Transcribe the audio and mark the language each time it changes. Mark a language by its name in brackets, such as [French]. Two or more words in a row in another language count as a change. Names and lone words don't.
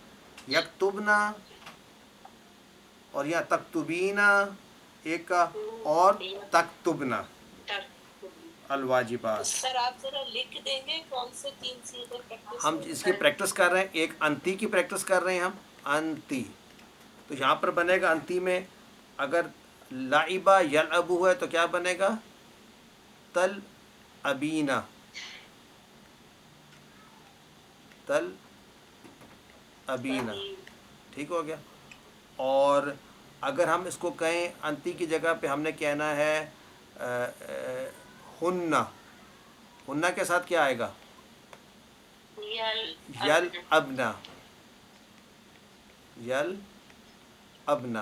[Urdu] یکتبنا اور یہاں تکتبینا ایک کا، اور [Arabic] تکتبنا الواجبات. [Urdu] سر آپ ذرا لکھ دیں گے کون سے 3 صیغے پریکٹس ہم اس کی پریکٹس کر رہے ہیں. ایک انتی کی پریکٹس کر رہے ہیں ہم، انتی. تو یہاں پر بنے گا انتی میں اگر [Arabic] لعبہ یلعبو [Urdu] ہے تو کیا بنے گا تل ابینا، تل ابینا. ٹھیک ہو گیا. اور اگر ہم اس کو کہیں انتی کی جگہ پہ ہم نے کہنا ہے ہننا، ہننا کے ساتھ کیا آئے گا یل ابنا، یل ابنا.